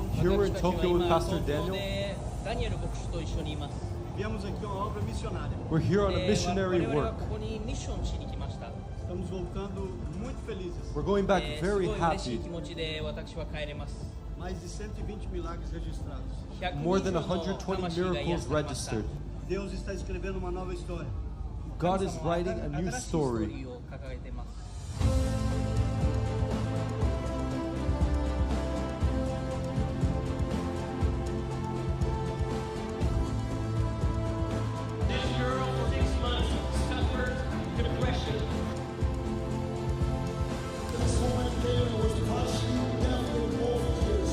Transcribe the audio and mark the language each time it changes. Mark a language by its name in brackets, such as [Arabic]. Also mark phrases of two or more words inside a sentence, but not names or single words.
[English] Here we're in Tokyo with Pastor [Japanese] 東京 [English] Daniel. [Japanese] でダニエル牧師と一緒にいます。 [Portuguese] Viemos aqui a uma obra missionária. [English] We're here on a [Japanese] 我 [English] missionary [Japanese] 々は [English] work. [Japanese] ここにミッションしに来ました。 [Portuguese] Estamos voltando muito felizes. [English] We're going back [Japanese] す [English] very [Japanese] ごい嬉しい [English] happy. [Japanese] 気持ちで私は帰れます。 [Portuguese] Mais de 120 milagres registrados. 120 [English] More than [Japanese] の 120 魂が癒 [English] miracles [Japanese] されました [English] registered. [Portuguese] Deus está escrevendo uma nova história. [English] God is [Japanese] 神様は [English] writing a new [Japanese] 新しいストー [English] story. [Japanese] リーを掲げています。 [English] This girl for 6 months suffered depression. This woman came and was partially deaf in both ears.